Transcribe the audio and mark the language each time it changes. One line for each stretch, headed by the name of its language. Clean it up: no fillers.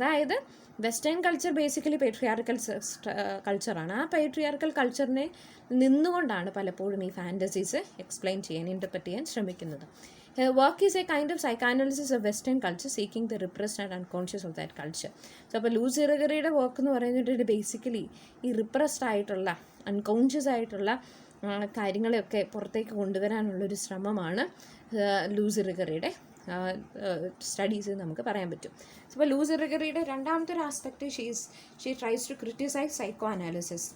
Malayalam: അതായത് western culture basically patriarchal കൾച്ചറാണ്. ആ patriarchal കൾച്ചറിനെ നിന്നുകൊണ്ടാണ് പലപ്പോഴും ഈ ഫാൻറ്റസീസ് എക്സ്പ്ലെയിൻ ചെയ്യാൻ, ഇൻ്റർപ്രറ്റ് ചെയ്യാൻ ശ്രമിക്കുന്നത്.
English: Work is a kind of psychoanalysis of Western culture seeking the repressed and unconscious of that culture.
Malayalam: So അപ്പോൾ ലൂസ് ഇറിഗറിയുടെ വർക്ക് എന്ന് പറയുന്നത് ബേസിക്കലി ഈ റിപ്രസ്ഡ് ആയിട്ടുള്ള അൺകോൺഷ്യസ് ആയിട്ടുള്ള കാര്യങ്ങളെയൊക്കെ പുറത്തേക്ക് കൊണ്ടുവരാനുള്ളൊരു ശ്രമമാണ് ലൂസ് ഇറിഗറിയുടെ സ്റ്റഡീസ് നമുക്ക് പറയാൻ പറ്റും. അപ്പോൾ ലൂസ് ഇറിഗറിയുടെ രണ്ടാമത്തെ ഒരു aspect
English: She tries to criticise psychoanalysis.